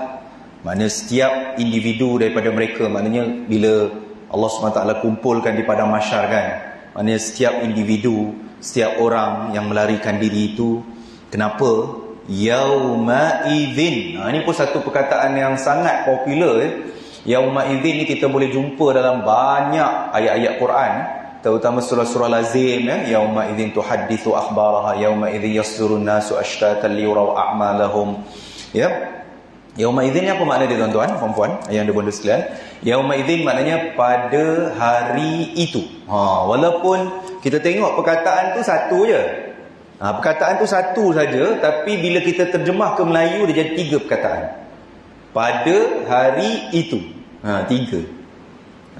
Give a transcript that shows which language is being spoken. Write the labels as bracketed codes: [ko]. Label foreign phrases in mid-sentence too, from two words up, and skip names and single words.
[ms] Maknanya setiap individu daripada mereka. Maknanya bila Allah SWT kumpulkan di padang mahsyar kan, maknanya setiap individu, setiap orang yang melarikan diri itu. Kenapa? [ar] يومئذ. [ms] Ini pun satu perkataan yang sangat popular. [ar] يومئذ [ms] ni kita boleh jumpa dalam banyak ayat-ayat Quran, terutama surah-surah lazim. [ar] يومئذ تحدث أخبارها يومئذ يصدر الناس أشتاتا ليروا أعمالهم. يومئذ [ms] ni apa makna dia tuan-tuan, puan-puan, ayah dan bonda sekalian? [ar] يومئذ [ms] maknanya pada hari itu. Walaupun kita tengok perkataan tu satu je. Perkataan tu satu saja, tapi bila kita terjemah ke Melayu dia jadi 3 perkataan. Pada hari itu. 3.